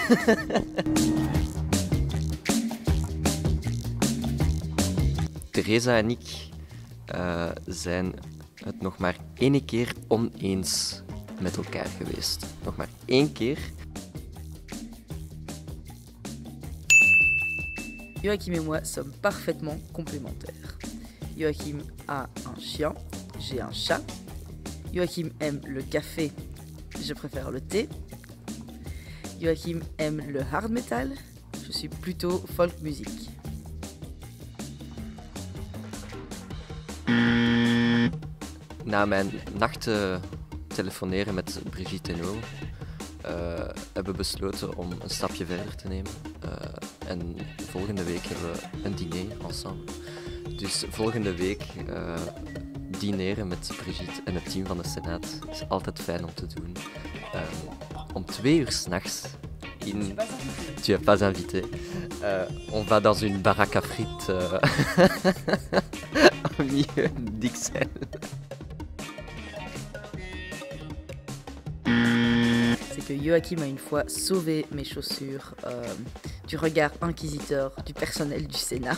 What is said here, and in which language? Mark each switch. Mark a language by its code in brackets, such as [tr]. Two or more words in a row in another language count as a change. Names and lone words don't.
[nl] Theresa en ik zijn het nog maar 1 keer oneens met elkaar geweest. Nog maar 1 keer. [fr] Joachim et moi sommes parfaitement complémentaires. Joachim a un chien, j'ai un chat. Joachim aime le café, je préfère le thé. Joachim aime le [en] hard metal, [fr] je suis plutôt folk musique. [nl] Na mijn nachten telefoneren met Brigitte en O hebben we besloten om een stapje verder te nemen. En volgende week hebben we een [fr] diner ensemble. [nl] Dus volgende week dineren met Brigitte en het team van de Senaat is altijd fijn om te doen. Om 2 uur 's nachts in... [fr] Tu es pas invité. On va dans une baraque à frites au milieu d'Ixelles. C'est que Joachim a une fois sauvé mes chaussures du regard inquisiteur du personnel du Sénat.